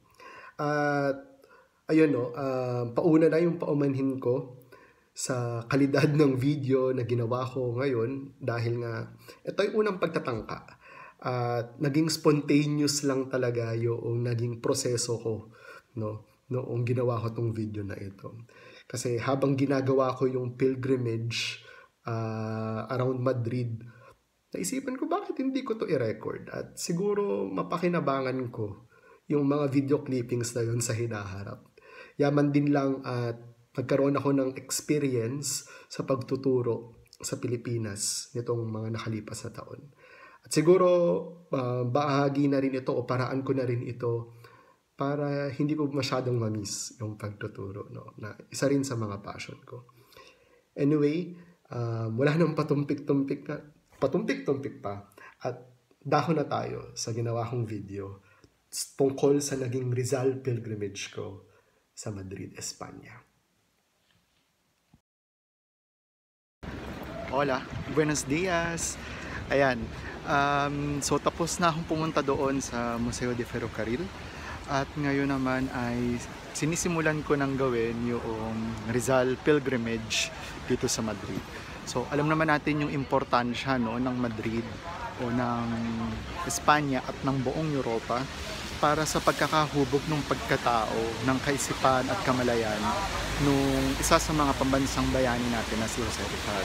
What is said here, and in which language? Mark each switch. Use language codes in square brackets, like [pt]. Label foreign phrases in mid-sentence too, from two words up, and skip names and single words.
[tl] At ayun pauna na yung paumanhin ko sa kalidad ng video na ginawa ko ngayon dahil nga ito yung unang pagtatangka at naging spontaneous lang talaga yung naging proseso ko noong ginawa ko tong video na ito. Kasi habang ginagawa ko yung [en] pilgrimage around Madrid, [tl] naisipan ko bakit hindi ko to i-record at siguro mapakinabangan ko yung mga [en] video clippings [tl] na yun sa hinaharap. Yaman din lang at nagkaroon ako ng experience sa pagtuturo sa Pilipinas nitong mga nakalipas na taon. At siguro bahagi na rin ito o paraan ko na rin ito para hindi ko masyadong ma-miss yung pagtuturo. No? Na isa rin sa mga passion ko. Anyway, wala nang patumpik-tumpik pa. At dahon na tayo sa ginawa kong video tungkol sa naging Rizal pilgrimage ko sa Madrid, Espanya. [es] Hola, buenos dias! [tl] Ayan, so tapos na akong pumunta doon sa Museo de Ferrocarril at ngayon naman ay sinisimulan ko nang gawin yung Rizal pilgrimage dito sa Madrid. So alam naman natin yung importansya ng Madrid o ng Espanya at ng buong Europa para sa pagkakahubog ng pagkatao, ng kaisipan at kamalayan nung isa sa mga pambansang bayani natin na si Jose Rizal.